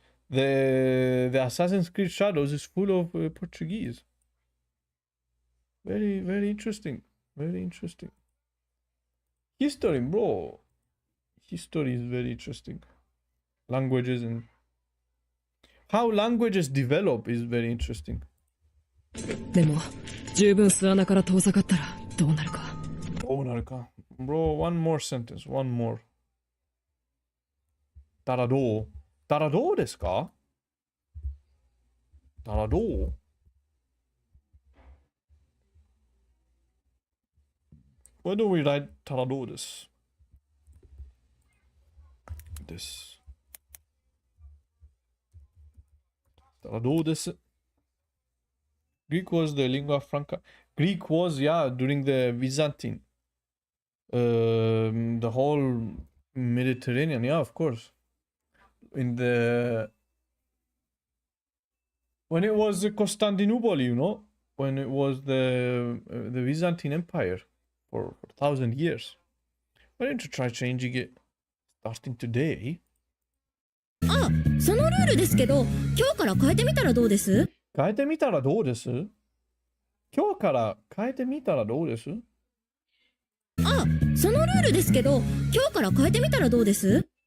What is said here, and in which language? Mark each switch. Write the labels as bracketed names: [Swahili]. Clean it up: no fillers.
[English] The Assassin's Creed Shadows is full of Portuguese. Very, very interesting. Very interesting. History, bro. History is very interesting. Languages and how languages develop is very interesting. [Japanese] でも十分巣穴から遠ざかったらどうなるか。どうなるか。 [English] Bro, one more sentence, one more. [Japanese] たらどう？たらどうですか？たらどう？ [English] Why don't we write たらどうです？ This. [Japanese] たらどうです？ [English] Greek was the lingua franca. Greek was, yeah, during the Byzantine. The whole Mediterranean, yeah, of course. When it was Constantinople, you know, when it was the Byzantine Empire for 1,000 years. Why don't you try changing it starting today? [Japanese] あ、そのルールですけど、今日から変えてみたらどうです？変えてみたらどうです？今日から変えてみたらどうです？あ、そのルールですけど、今日から変えてみたらどうです？